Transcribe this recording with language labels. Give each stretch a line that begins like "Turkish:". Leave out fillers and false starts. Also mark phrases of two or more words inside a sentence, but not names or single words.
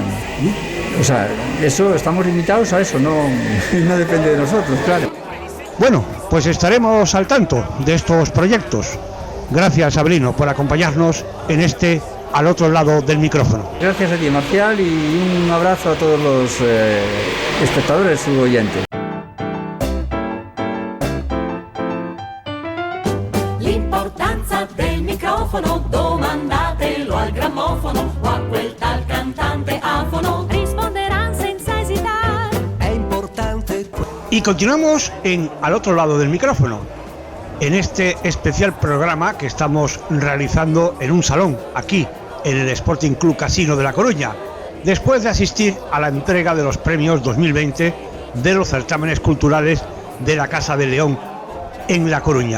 Spanish: O sea, eso, estamos limitados a eso, no depende de nosotros, claro. Bueno, pues estaremos al tanto de estos proyectos. Gracias, Sabrino, por acompañarnos en al otro lado del micrófono. Gracias a ti, Marcial, y un abrazo a todos los espectadores y oyentes.
Italian: L'importanza del microfono, domandatelo al grammofono o a quel tal cantante afono. Risponderanno senza esitare. È importante.
Spanish: Y continuamos al otro lado del micrófono, en este especial programa que estamos realizando en un salón, aquí, en el Sporting Club Casino de La Coruña, después de asistir a la entrega de los premios 2020 de los certámenes culturales de la Casa de León en La Coruña.